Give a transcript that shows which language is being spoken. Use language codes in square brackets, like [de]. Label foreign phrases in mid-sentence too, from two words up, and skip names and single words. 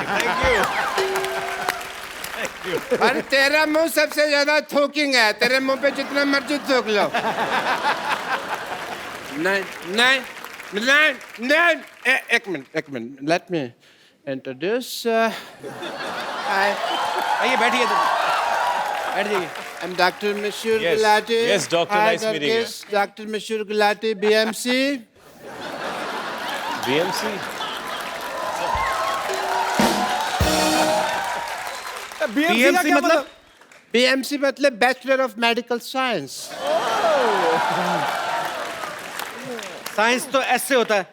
[hi] और तेरा मुंह सबसे ज्यादा थूकिंग है, तेरे मुंह पे जितना मर्जी थूक लो। नहीं नहीं नहीं नहीं, एक मिनट, [en] let me introduce. [hi] आइए बैठिए, बैठ जाइए। [en] I'm Dr. Mishur Yes. Gulati. Yes, doctor, Hi, nice meeting you. Nurgis. Dr. Mishur Gulati, BMC. BMC? [hi] BMC मतलब? BMC मतलब [en] Bachelor of Medical Science. [hi] साइंस तो ऐसे होता है।